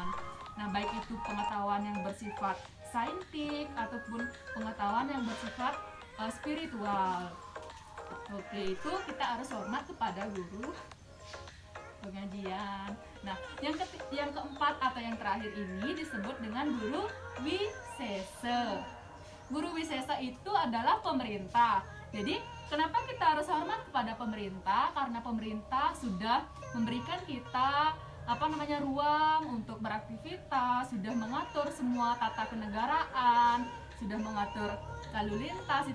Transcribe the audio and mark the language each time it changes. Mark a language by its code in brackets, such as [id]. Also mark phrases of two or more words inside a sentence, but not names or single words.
[id] Nah, baik itu pengetahuan yang bersifat saintik ataupun pengetahuan yang bersifat spiritual. Oke, itu kita harus hormat kepada guru pengajian. Nah, yang keempat atau yang terakhir ini disebut dengan guru wisesa. Guru wisesa itu adalah pemerintah. Jadi, kenapa kita harus hormat kepada pemerintah? Karena pemerintah sudah memberikan kita ruang untuk beraktivitas, sudah mengatur semua tata kenegaraan, sudah mengatur lalu lintas.